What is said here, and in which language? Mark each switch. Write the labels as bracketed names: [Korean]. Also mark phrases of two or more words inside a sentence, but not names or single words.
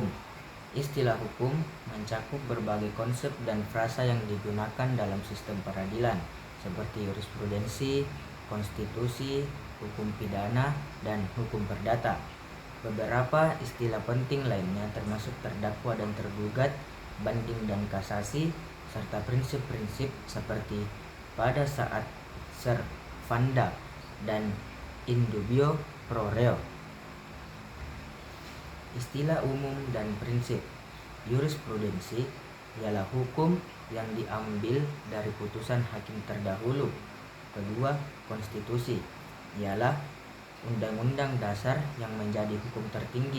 [Indonesian] Istilah hukum mencakup berbagai konsep dan frasa yang digunakan dalam sistem peradilan seperti jurisprudensi, konstitusi, hukum pidana, dan hukum perdata. Beberapa istilah penting lainnya termasuk terdakwa dan tergugat, banding dan kasasi, serta prinsip-prinsip seperti pada saat servanda dan [Latin] in dubio pro reo. [Indonesian] Istilah umum dan prinsip. Jurisprudensi ialah hukum yang diambil dari putusan hakim terdahulu. Kedua, konstitusi ialah undang-undang dasar yang menjadi hukum tertinggi.